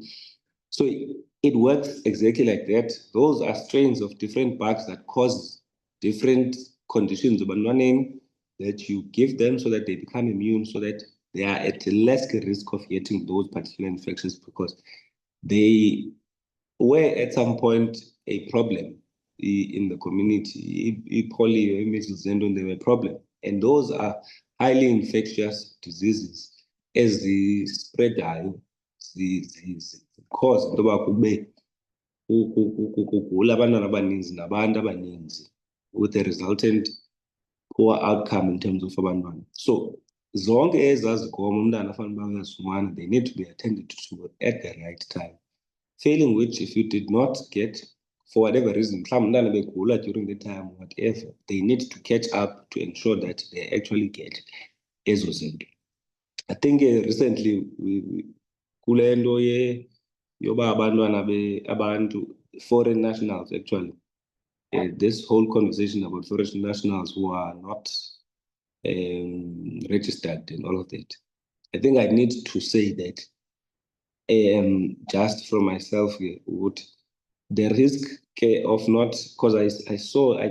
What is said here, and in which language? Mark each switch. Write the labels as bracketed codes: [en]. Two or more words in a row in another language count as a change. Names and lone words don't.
[en] So it works exactly like that. Those are strains of different bugs that cause different conditions of learning that you give them so that they become immune, so that they are at less risk of getting those particular infections, because they were at some point a problem in the community. Polio, measles, and they were a problem. And those are highly infectious diseases. As the spread cause [xh] intoba kube kugula abantwana abaninzi nabantu abaninzi, [en] with a resultant poor outcome in terms of abantwana. So [xh] zonke ezazigomo umntana afanele uyazifumana, [en] they need to be attended to at the right time. Failing which, if you did not get, for whatever reason, [xh] umntana begula [en] during the time, whatever, they need to catch up to ensure that they actually get [xh] ezo zinto. [en] I think recently [xh] kule nto yoba abantwana abantu, [en] foreign nationals actually, this whole conversation about foreign nationals who are not registered and all of that. I think I need to say that just from myself, the risk of not, because I